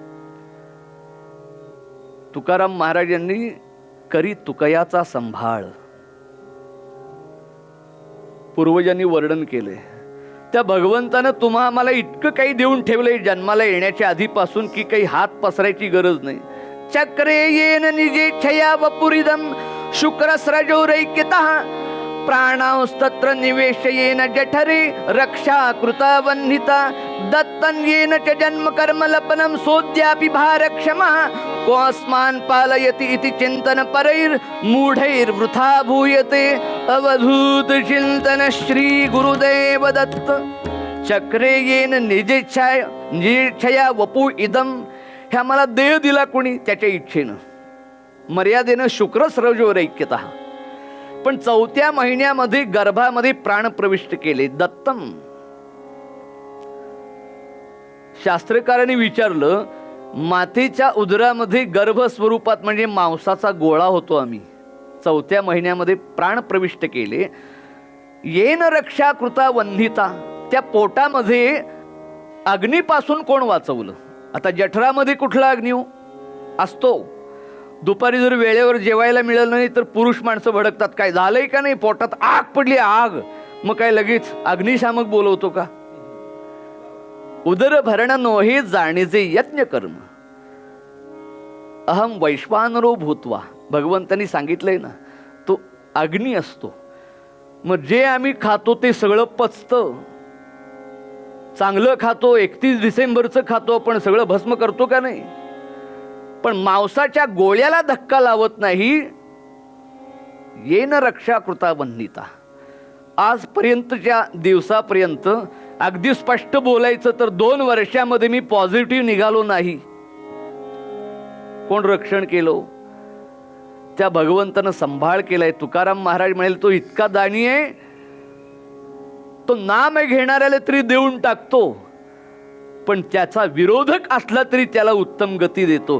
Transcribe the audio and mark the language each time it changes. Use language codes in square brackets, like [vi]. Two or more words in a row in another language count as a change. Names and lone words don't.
[mr] तुकाराम महाराजांनी करी तुकयाचा संभाळ पूर्वजांनी वर्णन केले. त्या भगवंतानं तुम्हा आम्हाला इतकं काही देऊन ठेवलंय जन्माला येण्याच्या आधीपासून की काही हात पसरायची गरज नाही. [sa] चक्रे येन निजेच्छया वपुरिदम शुक्रस्रजोरैक्यतः प्राणांस्तत्र निवेशयेन जठरे रक्षा कृता वह्निता दत्तं येन च जन्म कर्म लपनं सोद्यापि भारक्षमः कोऽस्मान् पालयति इति चिन्तन परैर् मूढैर्वृथा भूयते अवधूत चिंतन श्री गुरुदेव दत्त. चक्रे येन निजेच्छया वपू इदम. [mr] हे आम्हाला देह दिला कोणी? त्याच्या इच्छेनं, मर्यादेनं. शुक्रस्रजोरैक्यतः. पण 4थ्या महिन्यामध्ये गर्भामध्ये प्राण प्रविष्ट केले. दत्तम. शास्त्रकारांनी विचारलं, मातेच्या उदरामध्ये गर्भ स्वरूपात म्हणजे मांसाचा गोळा होतो आम्ही, 4थ्या महिन्यामध्ये प्राण प्रविष्ट केले. [sa] येन रक्षा कृता वन्निता. [mr] त्या पोटामध्ये अग्नीपासून कोण वाचवलं? आता जठरामध्ये कुठला अग्नी असतो? दुपारी जर वेळेवर जेवायला मिळालं नाही तर पुरुष माणसं भडकतात, काय झालंय का नाही, पोटात आग पडली, आग. मग काय लगेच अग्निशामक बोलवतो का? उदर भरण नोहे जाणीचे यज्ञ कर्म. [sa] अहम वैश्वानरो भूत्वा. [mr] भगवंतांनी सांगितलंय ना, तो अग्नी असतो. मग जे आम्ही खातो ते सगळं पचतं. चांगलं खातो, 31 डिसेंबरचं खातो, पण सगळं भस्म करतो का नाही? पण मांसाच्या गोळ्याला धक्का लावत नाही. [sa] येन रक्षा कृता वन्निता. [mr] आजपर्यंतच्या दिवसापर्यंत अगदी स्पष्ट बोलायचं तर 2 वर्षामध्ये मी पॉझिटिव्ह निघालो नाही. कोण रक्षण केलं? त्या भगवंतानं सांभाळ केलाय. तुकाराम महाराज म्हणाले, तो इतका दानी आहे, तो नाम घेणाऱ्याला तरी देऊन टाकतो, पण त्याचा विरोधक असला तरी त्याला उत्तम गती देतो.